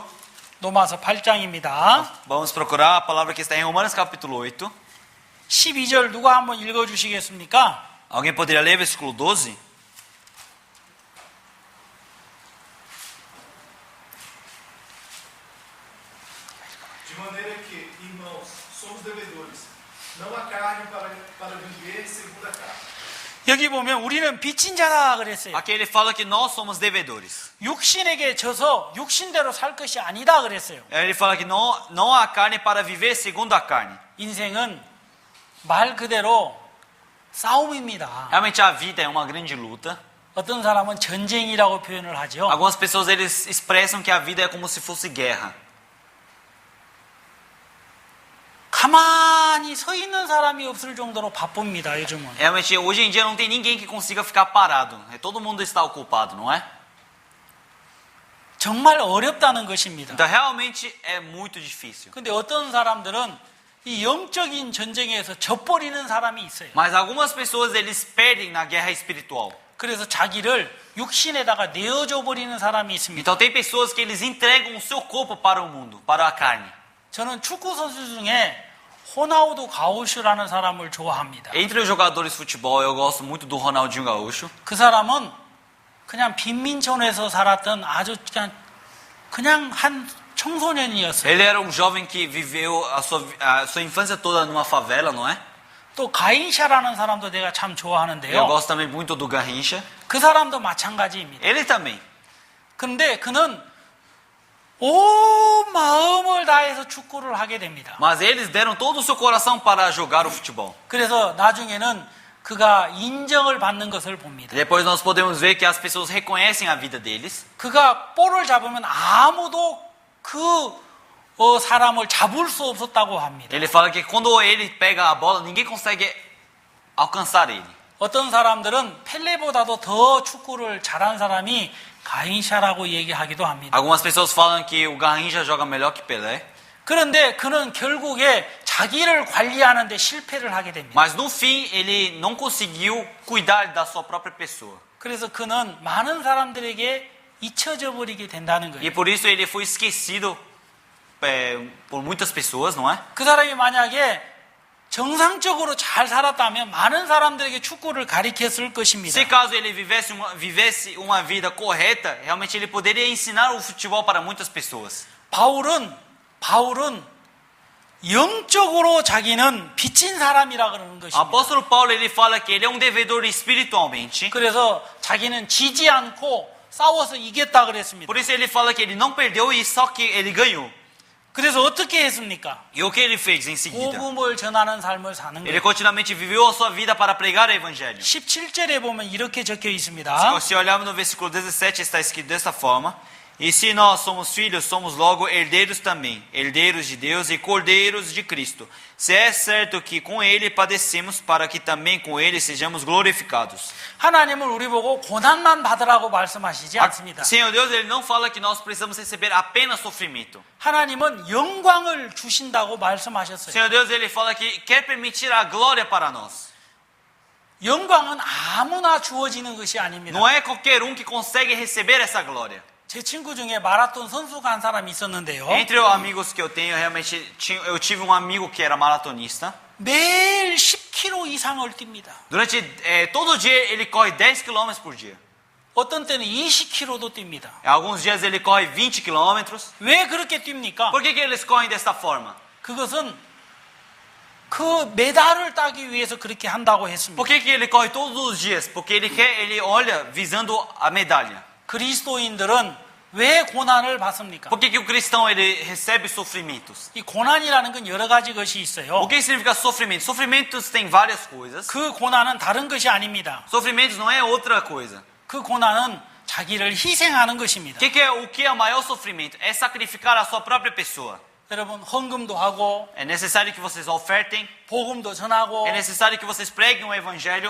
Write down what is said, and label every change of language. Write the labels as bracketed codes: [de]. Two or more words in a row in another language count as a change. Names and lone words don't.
[ko] 로마서 8장입니다. [pt] Vamos procurar a palavra que está em Romanos capítulo 8. [ko] 12절 누가 한번 읽어주시겠습니까? [pt] Alguém poderia ler versículo 12? De maneira que, irmãos, somos devedores, não há carne para viver segundo a carne. [ko] 여기 보면 우리는 빚진 자다 그랬어요. [pt] Aqui ele fala que nós somos devedores. [ko] 육신에게 져서 육신대로 살 것이 아니다 그랬어요. [pt] Ele fala que não há carne para viver segundo a carne. [ko] 인생은 말 그대로 싸움입니다. [pt] Realmente a vida é uma grande luta. [ko] 어떤 사람은 전쟁이라고 표현을 하죠. [pt] Algumas pessoas eles expressam que a vida é como se fosse guerra. [ko] 가만히 서 있는 사람이 없을 정도로 바쁩니다, 요즘은. [pt] Realmente hoje em dia não tem ninguém que consiga ficar parado. Todo mundo está ocupado, não é? [ko] 정말 어렵다는 것입니다. [pt] Então realmente é muito difícil. [ko] 근데 어떤 사람들은 이 영적인 전쟁에서 져버리는 사람이 있어요. [pt] Mas algumas pessoas eles perdem na guerra espiritual. [ko] 그래서 자기를 육신에다가 내어줘 버리는 사람이 있습니다. [pt] Então tem pessoas que eles entregam o seu corpo para o mundo, para a carne. [ko] 저는 축구 선수 중에 호나우두 가우슈라는 사람을 좋아합니다. [pt] Entre os jogadores de futebol, eu gosto muito do Ronaldinho Gaúcho. [ko] 그 사람은 그냥 빈민촌에서 살았던 아주 그냥 한 청소년이었어요. [pt] Ele era um jovem que viveu a sua infância toda numa favela, não é? [ko] 또 가인샤라는 사람도 내가 참 [pt] Eu [ko] 좋아하는데요. [pt] gosto também muito do Garrincha. [ko] 그 사람도 마찬가지입니다. [pt] Ele também. [ko] 그런데 그는 온 마음을 다해서 축구를 하게 됩니다. [pt] Mas eles deram todo o seu coração para jogar o futebol. [ko] 그래서 나중에는 그가 인정을 받는 것을 봅니다. [pt] Depois nós podemos ver que as pessoas reconhecem a vida deles. [ko] 그가 볼을 잡으면 아무도 그 사람을 잡을 수 없었다고 합니다. [pt] Ele fala que quando ele pega a bola, ninguém consegue alcançar ele. [ko] 어떤 사람들은 펠레보다도 더 축구를 잘한 사람이 가인샤라고 얘기하기도 합니다. [pt] Algumas pessoas falam que o Garrincha joga melhor que Pelé. [ko] 그런데 그는 결국에 자기를 관리하는 데 실패를 하게 됩니다. [pt] Mas no fim, ele não conseguiu cuidar da sua própria pessoa. [ko] 그래서 그는 많은 사람들에게 잊혀져 버리게 된다는 [pt] E [ko] 거예요. [pt] por isso ele foi esquecido por muitas pessoas, não é? [ko] 그 사람이 만약에 정상적으로 잘 살았다면 많은 사람들에게 축구를 가르쳤을 것입니다. [pt] Se caso ele vivesse uma vida correta, realmente ele poderia ensinar o futebol para muitas pessoas. [ko] 바울은 영적으로 자기는 빚진 사람이라 그러는 것입니다. [pt] Apóstolo Paulo ele fala que ele é um devedor espiritualmente. [ko] 그래서 자기는 지지 않고 싸워서 이겼다 그랬습니다. [pt] Por isso ele fala que ele não perdeu e só que ele ganhou. [ko] 그래서 어떻게 했습니까? [pt] E o que ele fez em seguida? [ko] 복음을 전하는 삶을 사는 [pt] Ele [ko] 거예요. [pt] continuamente viveu a sua vida para pregar o evangelho. [ko] 17절에 보면 이렇게 적혀 있습니다. [pt] Se olharmos no versículo 17, está escrito dessa forma: E se nós somos filhos, somos logo herdeiros também, herdeiros de Deus e cordeiros de Cristo. Se é certo que com ele padecemos, para que também com ele sejamos glorificados. [ko] 하나님은 우리 보고 고난만 받으라고 말씀하시지 않습니다. [pt] Senhor Deus, ele não fala que nós precisamos receber apenas sofrimento. [ko] 하나님은 영광을 주신다고 말씀하셨어요. [pt] Senhor Deus, ele fala que quer permitir a glória para nós. [ko] 영광은 아무나 주어지는 것이 아닙니다. [pt] Não é qualquer um que consegue receber essa glória. [ko] 제 친구 중에 마라톤 선수가 한 사람이 있었는데요. [pt] Entre os amigos que eu tenho, realmente eu tive um amigo que era maratonista. [ko] 매일 10km 이상을 뜁니다. [pt] Durante todo dia ele corre 10 km por dia. [ko] 어떤 때는 20km도 뜁니다. [pt] Alguns dias ele corre 20 km. [ko] 왜 그렇게 뜁니까? [pt] Por que eles correm dessa forma? [ko] 그것은 그 메달을 따기 위해서 그렇게 한다고 했습니다. [pt] Por que ele corre todos os dias? Porque ele olha visando a medalha. [ko] 그리스도인들은 왜 고난을 받습니까? [pt] Por que o cristão ele recebe sofrimentos? [ko] 이 고난이라는 건 여러 가지 것이 있어요. [pt] O que significa sofrimento? Sofrimentos tem várias coisas. [ko] 그 고난은 다른 것이 아닙니다. [pt] Sofrimentos não é outra coisa. [ko] 그 고난은 자기를 희생하는 것입니다. [pt] O que é o maior sofrimento? É sacrificar a sua própria pessoa. [ko] 여러분 헌금도 하고 [pt] É necessário que vocês ofertem. [ko] 복음도 전하고 [pt] É necessário que vocês preguem o evangelho.